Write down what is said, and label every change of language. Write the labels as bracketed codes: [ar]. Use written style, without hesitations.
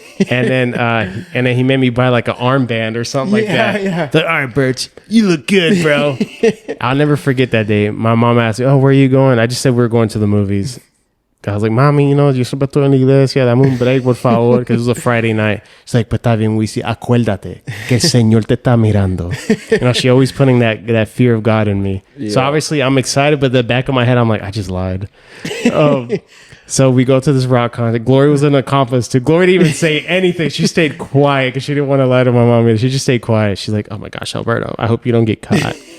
[en] And then he made me buy like an armband or something like that. Yeah. Like, all right, Birch, you look good, bro. I'll never forget that day. My mom asked me, oh, where are you going? I just said we were going to the movies. I was like, Mommy, you know, [es] yo estoy en la iglesia, dame un break, por favor, [en] because it was a Friday night. She's like, [es] pues está bien, Wisi, acuérdate que el Señor te está mirando. [en] You know, she always putting that fear of God in me. Yeah. So obviously I'm excited, but the back of my head, I'm like, I just lied. So we go to this rock concert. Glory was an accomplice too. Glory didn't even say anything. She stayed quiet because she didn't want to lie to my mom. She just stayed quiet. She's like, oh my gosh, Alberto, I hope you don't get caught.